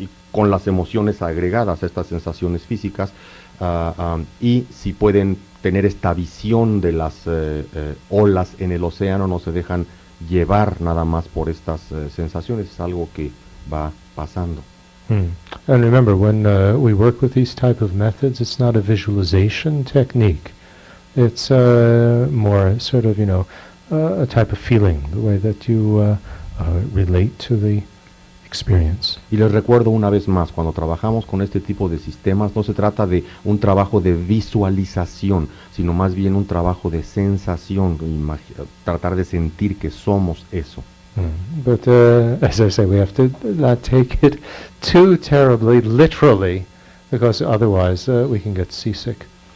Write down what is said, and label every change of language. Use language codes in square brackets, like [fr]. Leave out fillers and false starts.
[es] con las emociones agregadas a estas sensaciones físicas, y si pueden tener esta visión de las olas en el océano, no se dejan llevar nada más por estas sensaciones, es algo que va pasando. [en] And remember, when we work with these type of methods, it's not a visualization technique. It's more sort of, a type of feeling, the way that you relate to the experience. [es] Y les recuerdo una vez más, cuando trabajamos con este tipo de sistemas, no se trata de un trabajo de visualización, sino más bien un trabajo de sensación, tratar de sentir que somos eso. [en] But as I say, we have to not take it too terribly literally, because otherwise we can get seasick.